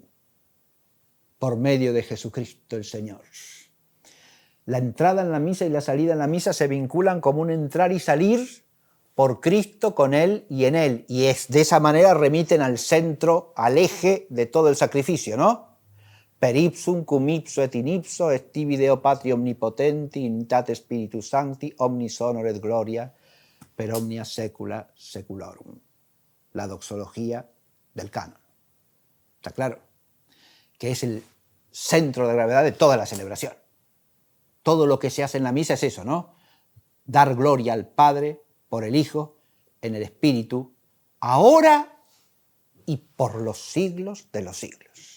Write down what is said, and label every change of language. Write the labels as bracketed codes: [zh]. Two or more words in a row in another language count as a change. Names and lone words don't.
[es] Por medio de Jesucristo el Señor. La entrada en la misa y la salida en la misa se vinculan como un entrar y salir por Cristo, con Él y en Él. Y de esa manera remiten al centro, al eje de todo el sacrificio, ¿no? [la] Per ipsum, cum ipso et in ipso, est tibi Deo Patri omnipotenti, unitate Spiritus Sancti, omnis honor et gloria, per omnia secula seculorum. [es] La doxología del canon. ¿Está claro? Que es el centro de gravedad de toda la celebración. Todo lo que se hace en la misa es eso, ¿no? Dar gloria al Padre por el Hijo en el Espíritu, ahora y por los siglos de los siglos.